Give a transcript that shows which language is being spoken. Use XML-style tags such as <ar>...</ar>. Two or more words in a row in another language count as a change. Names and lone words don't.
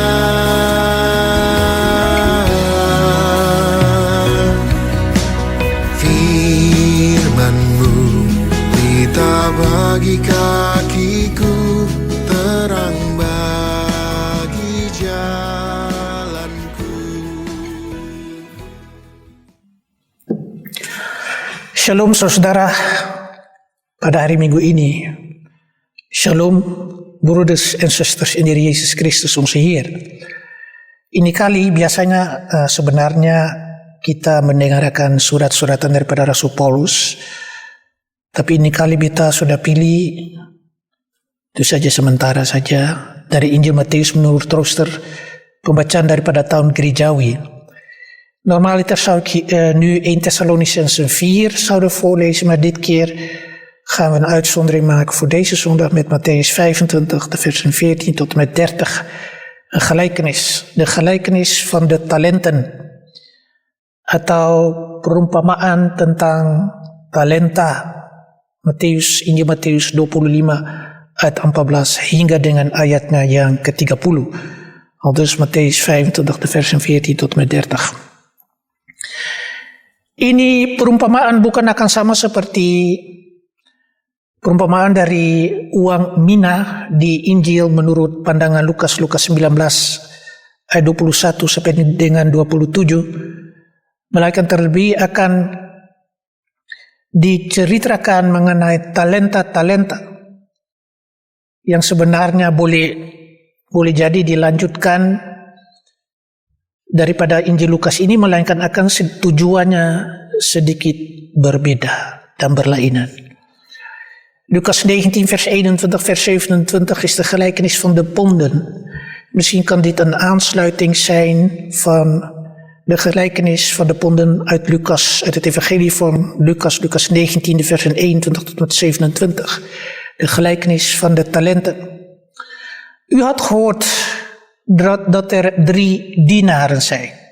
<id>Firman-Mu pelita bagi kakiku, terang bagi jalanku. Shalom saudara, pada hari Minggu ini.</id> <en>Shalom brothers and sisters in the Jesus Christus</en> <nl>onze Heer.</nl> <id>Ini kali biasanya sebenarnya kita mendengarkan surat-suratan daripada Rasul Paulus, tapi ini kali kita sudah pilih itu saja sementara saja dari Injil Matius menurut rooster pembacaan daripada tahun gerejawi.</id> <nl>Normaliter zou ik nu 1 Thessalonicenzen 4 zouden voorlezen, maar dit keer gaan we een uitzondering maken voor deze zondag met Matthäus 25, de versen 14 tot en met 30. Een gelijkenis, de gelijkenis van de talenten.</nl> <id>Atau perumpamaan tentang talenta. Injil Matius 25 ayat 14 hingga dengan ayatnya yang ke-30.</id> <nl>Aldus Matthäus 25 de versen 14 tot en met 30.</nl> <id>Ini perumpamaan bukan akan sama seperti perumpamaan dari uang mina di Injil menurut pandangan Lukas 19 ayat 21 sampai dengan 27. Melainkan terlebih akan diceritakan mengenai talenta-talenta yang sebenarnya boleh jadi dilanjutkan daripada Injil Lukas ini, melainkan akan tujuannya sedikit berbeda dan berlainan.</id> <nl>Lukas 19 vers 21 vers 27 is de gelijkenis van de ponden. Misschien kan dit een aansluiting zijn van de gelijkenis van de ponden uit Lucas, uit het evangelie van Lucas 19 versen 21 tot met 27. De gelijkenis van de talenten. U had gehoord dat er 3 dienaren zijn.</nl>